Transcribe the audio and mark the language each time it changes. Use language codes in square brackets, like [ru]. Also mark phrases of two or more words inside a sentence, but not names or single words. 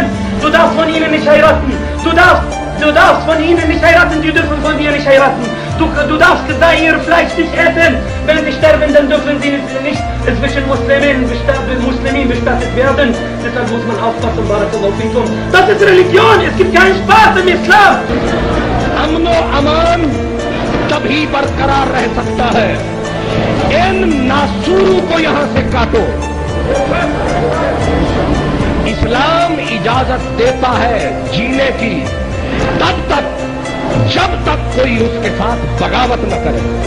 [de] Du darfst von ihnen nicht heiraten. Du darfst von ihnen nicht heiraten, die dürfen von dir nicht heiraten. Du darfst ihr Fleisch nicht essen. Wenn sie sterben, dann dürfen sie nicht zwischen Muslimen bestattet werden. Deshalb muss man aufpassen, [ar] بارك الله فيكم. [de] Das ist Religion, es gibt keinen Spaß im Islam. [ur] امن و امان تبھی برقرار رہ سکتا ہے ان ناسوروں کو یہاں سے کاٹو اسلام اجازت دیتا ہے جینے کی تب تک جب تک کوئی اس کے ساتھ بغاوت نہ کرے